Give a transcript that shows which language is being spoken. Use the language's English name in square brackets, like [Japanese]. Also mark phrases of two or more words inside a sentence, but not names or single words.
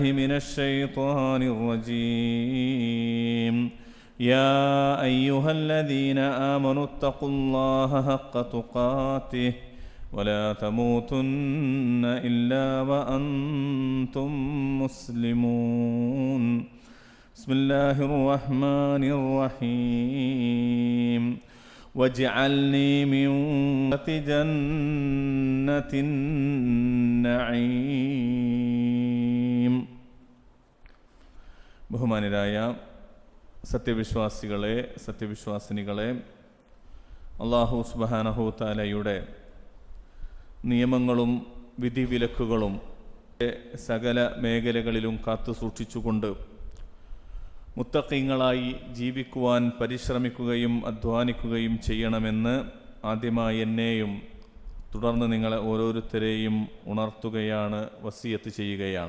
[Arabic] من الشيطان الرجيم يا أيها الذين آمنوا اتقوا الله حق تقاته ولا تموتن إلا وأنتم مسلمون بسم الله الرحمن الرحيم واجعلني من جنة [Malayalam] النعيم ബഹുമാനരായ സത്യവിശ്വാസികളെ സത്യവിശ്വാസിനികളെ, [Arabic] الله سبحانه [Malayalam] തആലയുടെ നിയമങ്ങളും വിധിവിലക്കുകളും സകല മേഖലകളിലും കാത്തു സൂക്ഷിച്ചുകൊണ്ട് മുത്തഖീങ്ങളായി ജീവിക്കുവാൻ പരിശ്രമിക്കുകയും അധ്വാനിക്കുകയും ചെയ്യണമെന്ന് ആദ്യമായി എന്നെയും തുടർന്ന് നിങ്ങളെ ഓരോരുത്തരെയും ഉണർത്തുകയാണ്, വസിയത്ത് ചെയ്യുകയാണ്.